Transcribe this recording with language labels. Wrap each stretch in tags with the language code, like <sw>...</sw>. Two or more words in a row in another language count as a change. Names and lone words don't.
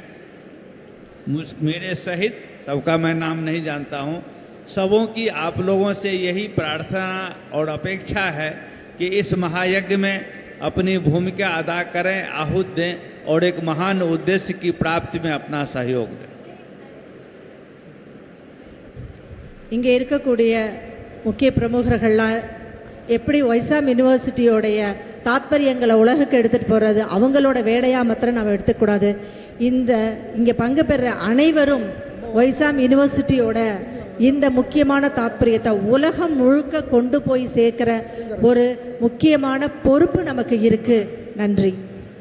<hi>मेरे सहित सबका मैं नाम नहीं जानता हूँ, सबों की आप लोगों से यही प्रार्थना और अपेक्षा है कि इस महायज्ञ में अपनी भूमिका अदा करें, आहूत दें और एक महान उद्देश्य की प्राप्ति में अपना सहयोग दें.</hi> <ta>இங்கே இருக்கக்கூடிய முக்கிய பிரமுகர்கள்லாம் எப்படி வைசாம் யூனிவர்சிட்டியோடைய தாத்பரியங்களை உலகுக்கு எடுத்துகிட்டு போகிறது அவங்களோட வேலையாக மாத்திரம் நம்ம எடுத்துக்கூடாது. இங்கே பங்கு பெற அனைவரும் வைசாம் யூனிவர்சிட்டியோட இந்த முக்கியமான தாத்பரியத்தை உலகம் முழுக்க கொண்டு போய் சேர்க்கிற ஒரு முக்கியமான பொறுப்பு நமக்கு இருக்குது.</ta>